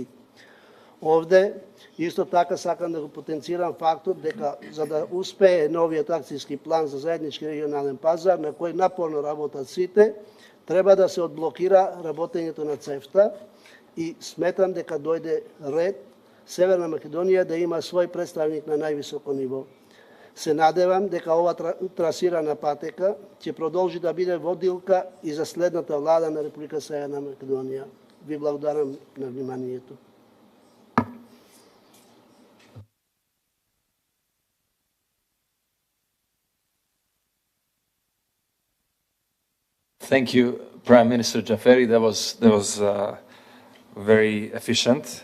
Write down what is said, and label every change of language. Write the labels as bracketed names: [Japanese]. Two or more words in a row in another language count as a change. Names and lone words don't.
[Macedonian] Овде, исто така сакам да го потенцирам фактот дека за да успее новиот акцијски план за заеднички регионален пазар, на кој напорно работат сите, треба да се одблокира работењето на ЦЕФТА и сметам дека дојде ред Северна Македонија да има свој представник на највисоко ниво. Се надевам дека ова трасирана патека ќе продолжи да биде водилка и за следната влада на Република Северна Македонија. Ви благодарам на вниманието. [English] Thank you, Prime Minister Jaferi. That was very efficient.